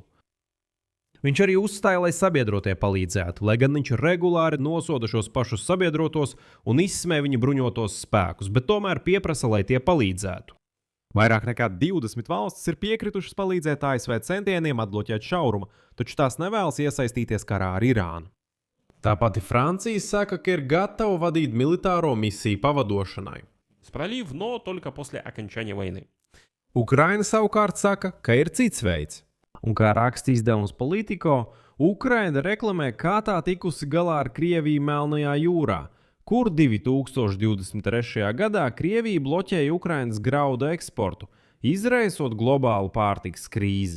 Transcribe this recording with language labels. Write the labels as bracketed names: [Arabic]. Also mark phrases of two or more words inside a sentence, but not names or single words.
[Latvian] Viņš arī uzstāja, lai sabiedrotie palīdzētu, lai gan viņš regulāri nosoda šos pašus sabiedrotos un izsmē viņu bruņotos spēkus, bet tomēr pieprasa, lai tie palīdzētu. Vairāk nekā 20 valstis ir piekritušas palīdzēt ASV centieniem atbloķēt šaurumu, taču tās nevēlas iesaistīties karā ar Irānu. Tāpat Francija saka, ka ir gatava vadīt militāro misiju pavadošanai. [Russian] Пролив, но только после окончания войны. [Latvian] Ukraina savukārt saka, ka ir cits veids. Un kā raksta izdevums Politico, Ukraina reklamē, kā tā tikusi galā ar Krieviju Melnajā jūrā, kur 2023. gadā Krievija bloķēja Ukrainas graudu eksportu, izraisot globālu pārtikas krīzi.